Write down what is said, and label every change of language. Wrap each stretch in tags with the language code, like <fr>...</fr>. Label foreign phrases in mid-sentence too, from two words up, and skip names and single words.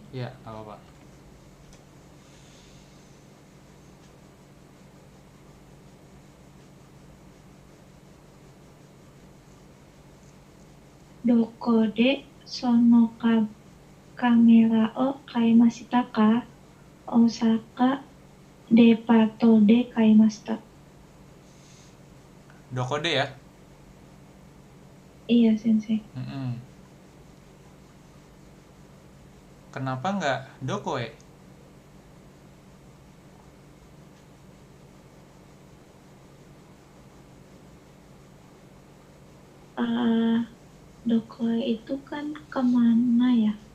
<id>Ya, apa-apa.</id> <ja>どこでそのカメラを買いましたか? 大阪デパートで買いました. どこで ya.</ja> <id>Iya sensei. Kenapa nggak dokoe? Doko itu kan kemana ya?</id>